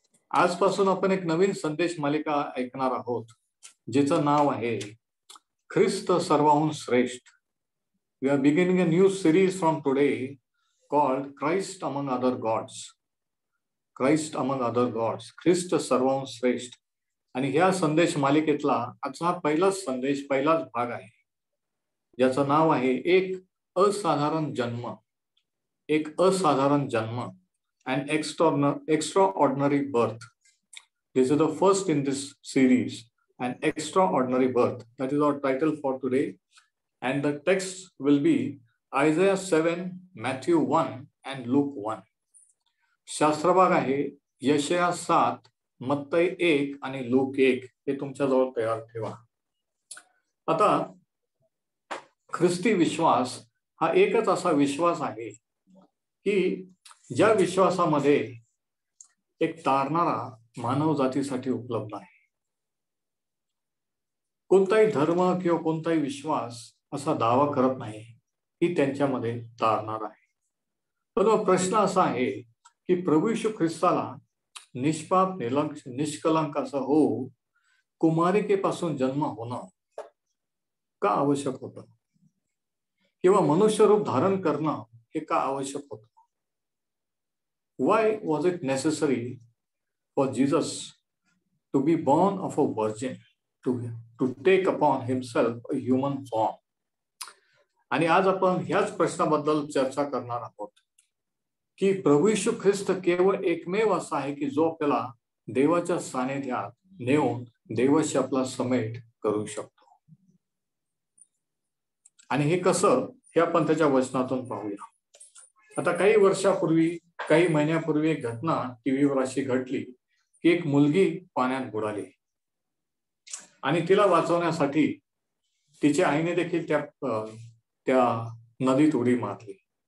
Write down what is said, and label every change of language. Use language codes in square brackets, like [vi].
[mr] आजपासून आपण एक नवीन संदेश मालिका ऐकणार आहोत, जिचं नाव आहे ख्रिस्त सर्वाहून श्रेष्ठ. [en] We are beginning a new series from today called Christ among other gods. Christ among other gods, [mr] ख्रिस्त सर्वाहून श्रेष्ठ. आणि ह्या संदेश मालिकेतला आजचा हा पहिलाच भाग आहे, ज्याचं नाव आहे एक असाधारण जन्म. एक असाधारण जन्म, [en] an extraordinary birth. This is the first in this series, an extraordinary birth. That is our title for today. And the text will be Isaiah 7, Matthew 1 and Luke 1. [mr] शास्त्रभाग आहे यशया 7, मत्तई 1 आणि लूक 1. हे तुमच्याजवळ तयार ठेवा. आता ख्रिस्ती विश्वास हा एकच असा विश्वास आहे की ज्या विश्वासामध्ये एक तारणारा मानव जातीसाठी उपलब्ध आहे. कोणताही धर्म किंवा कोणताही विश्वास असा दावा करत नाही की त्यांच्यामध्ये तारणार आहे. पण प्रश्न असा आहे की प्रभू येशू ख्रिस्ताला निष्पाप निष्कलंक असं हो कुमारिकेपासून जन्म होणं का आवश्यक होतं, किंवा मनुष्य रूप धारण करणं हे का आवश्यक होतं? [en] Why was it necessary for Jesus to be born of a virgin, to take upon himself a human form? [mr] आणि आज आपण ह्याच प्रश्नाबद्दल चर्चा करणार आहोत की प्रभू येशू ख्रिस्त केवळ एकमेव असा आहे की जो आपल्याला देवाच्या सानिध्यात नेऊन देवाशी आपला समेट करू शकतो. आणि हे कसं, हे आपण त्याच्या वचनातून पाहूया. आता काही महिन्यापूर्वी एक घटना टीव्हीवर अशी घडली की एक मुलगी पाण्यात बुडाली आणि तिला वाचवण्यासाठी तिच्या आईने देखील त्या नदीत उडी मारली.